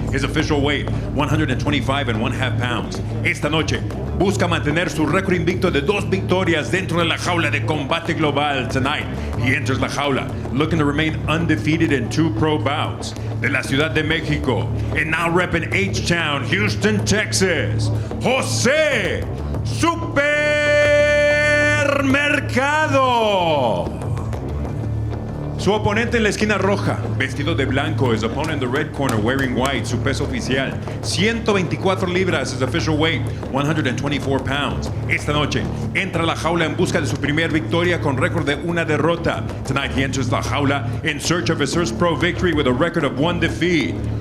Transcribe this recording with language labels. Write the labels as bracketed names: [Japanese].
[English] His official weight, 125.5 pounds. [Spanish] Esta noche, busca mantener su récord invicto de 2 victorias dentro de la jaula de Combate Global. [English] Tonight, he enters la jaula, looking to remain undefeated in 2 pro bouts. [Spanish] De la Ciudad de Mexico, [English] and now repping H-Town, Houston, Texas, José Supermercado. [Spanish] Su oponente en la esquina roja, vestido de blanco, [English] his opponent in the red corner, wearing white, [Spanish] su peso oficial, 124 libras, [English] his official weight, 124 pounds. [Spanish] Esta noche, entra a la jaula en busca de su primer victoria con récord de 1 derrota. [English] Tonight he enters la jaula in search of his first pro victory with a record of 1 defeat.